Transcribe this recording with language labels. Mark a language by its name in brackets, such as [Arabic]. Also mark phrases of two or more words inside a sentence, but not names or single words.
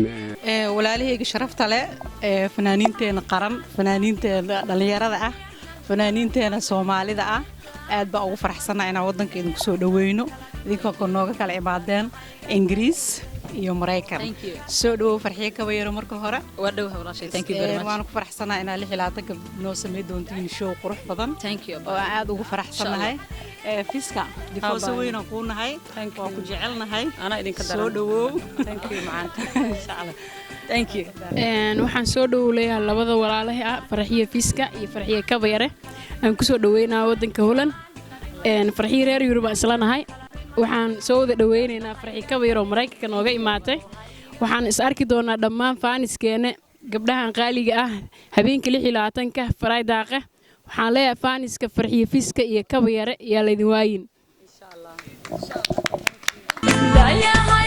[Somali] walaalahayga sharafta leh fanaaniinteena qaran fanaaniinteena dhalinyarada ah fanaaniinteena Soomaalida ah aad baa ugu faraxsanahay inaan wadankeena ku soo dhaweyno idinkoo nooga kala imaadeen Ingiriis iyo Mareykan soo dhaw farxiyo ka weeyro marka hore waa dhaw walaashay [English] thank you very much [Somali] waan ku faraxsanahay inaan 16 noo sameey doontiin show qurux badan [English] thank you [Somali] oo aad ugu faraxsanahay fiska difooso weyn oo ku nahay waan ku jecelnahay ana idinka daran soo dhaw [English] thank you maanta [Arabic] insha Allah [English] thank you [Somali] waxaan soo dhaweeyaa labada walaalahay ah farxiyo fiska iyo farxiyo kabayare aan ku soo dhaweynaa wadanka Holland farxiyo reer Europe islanahay waxaan soo wada dhaweynaynaa farxiyo kabayare oo Mareykanka nooga imaatay waxaan is arki doonaa dhammaan faaniskeena gabdhahan qaaliga ah habeenkii 26ka Friday waxaan leeyahay faaniska farxiyo fiska iyo kabayare yaa la idin waayin [Arabic] insha Allah